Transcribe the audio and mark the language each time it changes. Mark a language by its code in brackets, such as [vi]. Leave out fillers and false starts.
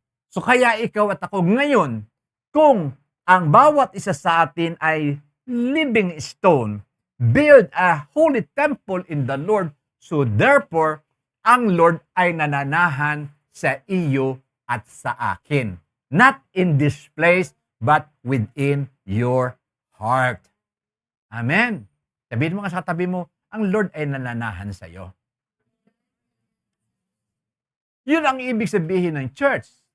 [tl] So kaya ikaw at ako ngayon, kung ang bawat isa sa atin ay living stone, [en] build a holy temple in the Lord, [tl] so therefore, ang Lord ay nananahan sa iyo at sa akin. [en] Not in this place, but within your heart. Amen. [tl] Sabihin mo nga sa katabi mo, ang Lord ay nananahan sa iyo. Yun ang ibig sabihin ng church.